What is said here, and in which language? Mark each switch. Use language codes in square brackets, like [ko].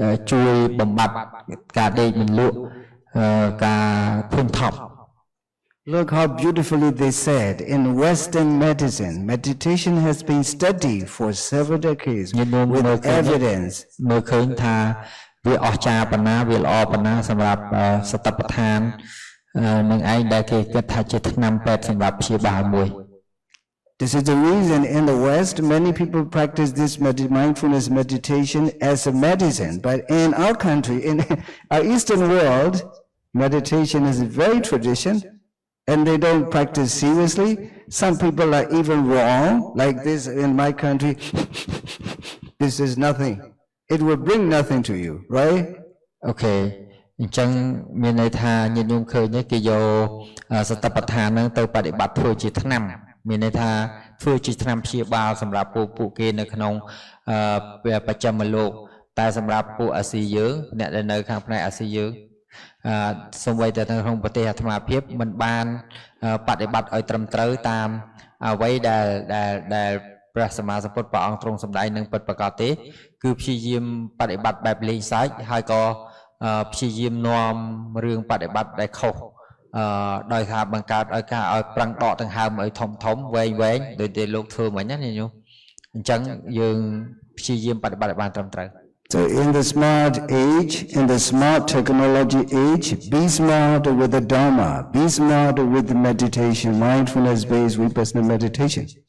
[km] ជួយបំបត្តិការដេកមិនលក់ការភូមិថប់ [en] Look how beautifully they said in Western medicine, meditation has been studied for several decades with evidence. [km] មើលឃើញថាវាអស្ចារ្យប៉ុណ្ណាវាល្អប៉ុណ្ណាសម្រាប់សតិប្បដ្ឋាននឹងឯងដែលគេគិតថាជាថ្នាំពេទ្យសម្រាប់ព្យាបាលមួយ [en] This is the reason in the West many people practice this mindfulness meditation as a medicine, but in our country, in our Eastern world, meditation is a very tradition. And they don't practice seriously. Some people are even wrong, like this in my country. This is nothing. It will bring nothing to you, right? Okay. [km] អញ្ចឹងមានន័យថាញាតិញោមឃើញគេយកសតិប្បដ្ឋានហ្នឹងទៅបដិបត្តិធ្វើជាថ្នាំមានន័យថាធ្វើជាថ្នាំព្យាបាលសម្រាប់ពួកគេនៅក្នុង បច្ចឹមលោកតែសម្រាប់ពួកអាស៊ីយើងអ្នកដែលនៅខាងផ្នែកអាស៊ីយើងសូម្បីតែនៅក្នុងប្រទេសអាត្មាភាពមិនបានបដិបត្តិឲ្យត្រឹមត្រូវតាមអ្វីដែលព្រះសម្មាសម្ពុទ្ធព្រះអង្គទ្រង់សម្ដែងនឹងពិតប្រាកដទេគឺព្យាយាមបដិបត្តិបែបលេងសើចហើយក៏ព្យាយាមនាំរឿងបដិបត្តិដែលខុស ដោយថាបង្កើតឲ្យការឲ្យប្រឹងដកដង្ហើមឲ្យធំវែងដោយតែលោកធ្វើមិញណាញោមអញ្ចឹងយើងព្យាយាមបដិបត្តិឲ្យបានត្រឹមត្រូវ [en] So in the smart age, in the smart technology age, be smart with the Dharma, be smart with the meditation, mindfulness-based vipassana meditation.